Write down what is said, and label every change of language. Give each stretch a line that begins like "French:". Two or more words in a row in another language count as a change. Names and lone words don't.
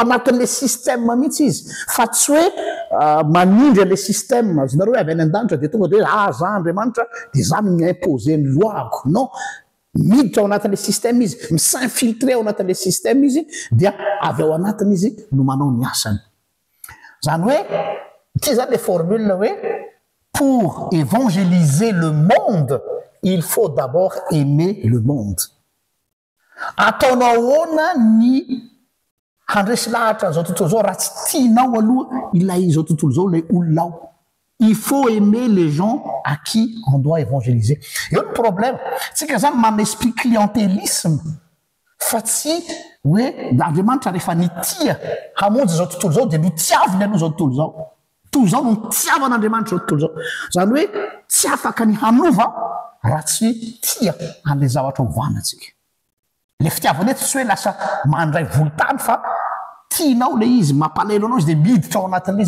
Malagasy: anatin'le système mihitsy izy fa tsy hoe manindry le système zinareo hoe avy any an-danitra de tonga de hoe za Andriamanitra de za mi-imposer ny loako non miditra ao anatin'le système izy mi-s'infiltrer ao anatin'le système izy dia avy ao anatiny izy no manao ny asany zany hoe ty zany le formule hoe
French: pour évangéliser le monde il faut d'abord aimer le monde
Malagasy: ataonao ahoana ny handresy lahatra zao tontolo zao raha tsy tianao aloha ilay zao tontolo zao lay olonao
French: il faut aimer les gens à qui on doit évangéliser
Malagasy: eo ny problème tsika zany manana
French: esprit clientélisme
Malagasy: fa tsy hoe Andriamanitra rehefa nitia hamonjy zao tontolo zao de no tiaviny aloha zao tontolo zao toy zao no tiavan'Andriamanitra zao tontolo zao zany hoe tsy afaka ny hanova raha tsy tia an'le zavatra ovana tsika le fitiavana eto tsy hoe lasa mandray volotany fa tianao le izy mampalelo anao izy de miditra ao anatin'le izy